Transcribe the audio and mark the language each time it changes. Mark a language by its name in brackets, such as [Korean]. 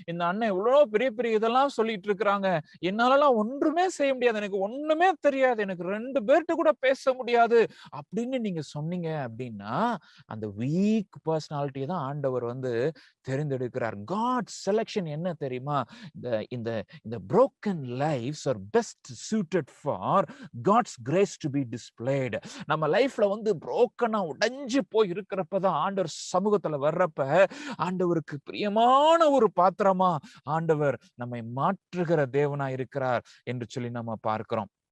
[Tamil] இந்த அண்ணன் எவ்வளவு பெரிய பெரிய இதெல்லாம் சொல்லிட்டு இருக்கிறாங்க, என்னாலலாம் ஒன்றுமே செய்ய முடியாது, எனக்கு ஒண்ணுமே தெரியாது, எனக்கு 2 பேர்கிட்ட கூட பேச முடியாது அப்படின்னு நீங்க சொன்னீங்க அப்படின்னா, அந்த வீக் பர்சனாலிட்டியை தான் ஆண்டவர் வந்து தெரிந்தெடுக்கிறார். காட்ஸ் செலக்ஷன் என்ன தெரியுமா? [English] இந்த broken lives are best suited for God's grace to be displayed. [Tamil] நம்ம லைஃப்ல வந்து broken உடைஞ்சு போய் இருக்கிறப்பதான் ஆண்டவர் சமூகத்துல வர்றப்ப ஆண்டவருக்கு பிரியமான ஒரு பாத்திரமா ஆண்டவர் நம்மை மாற்றுகிற தேவனா இருக்கிறார் என்று சொல்லி நம்ம பார்க்கிறோம்.